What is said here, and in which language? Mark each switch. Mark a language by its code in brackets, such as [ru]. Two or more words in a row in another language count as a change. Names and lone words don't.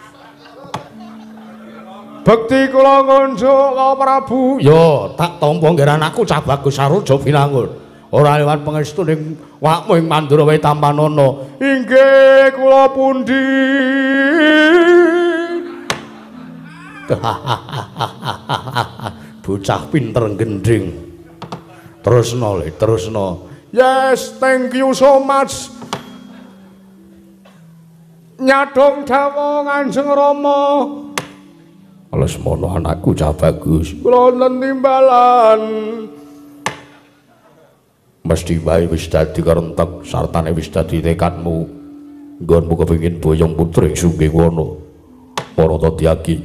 [jv] bekti kula kunjuk Ka Prabu yo tak tampa ngger anakku cah bagus saruja binangun ora liwat pangestu ning wakmu ing Mandura wae tampanana inggih kula pundi bocah pinter gending terusno [en] yes thank you so much [jv] nyadong dawuh Kanjeng Rama Lesmana anakku cah bagus kula wonten timbalan mesti wae wis dadi karentek sartane wis dadi tekadmu nggonmu kepengin boyong putri Sungkingwana para Tadyagi